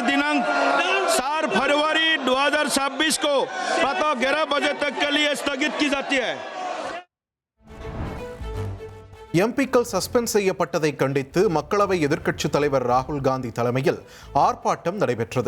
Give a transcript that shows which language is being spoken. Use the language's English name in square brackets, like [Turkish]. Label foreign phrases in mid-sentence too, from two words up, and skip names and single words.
[Hindi] दिनांक 4 फरवरी 2026 को प्रातः 11 बजे तक के लिए स्थगित की जाती है. [Tamil] எம்பிக்கள் சஸ்பெண்ட் செய்யப்பட்டதை கண்டித்து மக்களவை எதிர்க்கட்சித் தலைவர் ராகுல் காந்தி தலைமையில் ஆர்ப்பாட்டம் நடைபெற்றது.